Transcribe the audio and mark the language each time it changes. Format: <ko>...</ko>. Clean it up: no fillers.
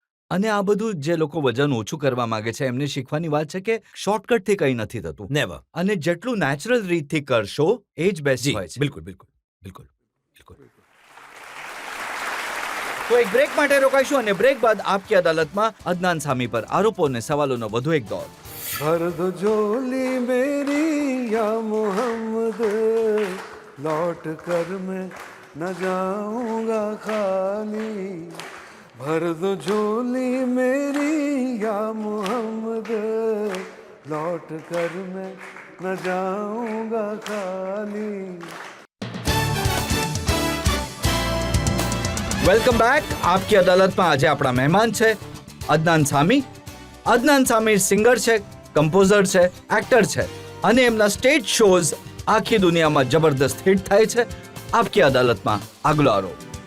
<gu>અને આ બધું જે લોકો વજન ઓછું કરવા માંગે છે એમને શીખવાની વાત છે કે શોર્ટકટથી કંઈ નથી થતું,</gu> <en>Never.</en> <gu>અને જેટલું નેચરલ રીતથી કરશો એ જ બેસ્ટ જી હોય છે. બિલકુલ બિલકુલ બિલકુલ બિલકુલ. તો એક બ્રેક માટે રોકાઈશું અને બ્રેક બાદ આપકી અદાલતમાં અદનાન સામી પર આરોપો અને સવાલોનો વધુ એક દોર.</gu> <hi>भर दो झोली मेरी या मोहम्मद लौट कर मैं न जाऊंगा खाली भर दो झोली मेरी या मोहम्मद लौट कर मैं न जाऊंगा खाली.</hi> <en>Welcome back.</en> <gu>આપકી અદાલતમાં આજે આપણા મહેમાન છે અદનાન સામી. અદનાન સામી સિંગર છે, કમ્પોઝર છે, એક્ટર છે અને એમના સ્ટેજ શોઝ આખી દુનિયામાં જબરદસ્ત હિટ થાય છે. આપકી અદાલતમાં આગલો આરોપ.</gu>